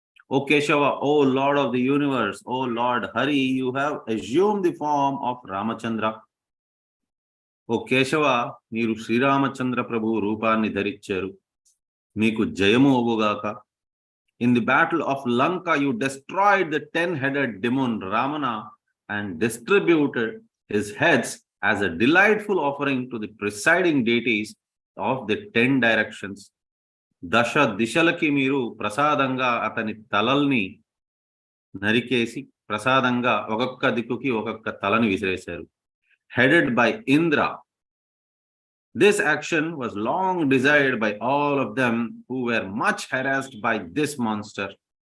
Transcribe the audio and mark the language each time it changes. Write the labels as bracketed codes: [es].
[en] O Keshava, O Lord of the universe, O Lord Hari, you have assumed the form of Ramachandra. [te] O Keshava, మీరు శ్రీరామచంద్ర ప్రభు రూపాన్ని ధరించారు, మీకు జయము అవ్వుగాక. [en] In the battle of Lanka, you destroyed the 10-headed demon Ravana and distributed his heads as a delightful offering to the presiding deities of the 10 directions. [te] దశ దిశలకి మీరు ప్రసాదంగా అతని తలల్ని నరికేసి ప్రసాదంగా ఒక్కొక్క దిక్కుకి ఒక్కొక్క తలని విసిరేశారు. [en] Headed by Indra, this action was long desired by all of them who were much harassed by this monster.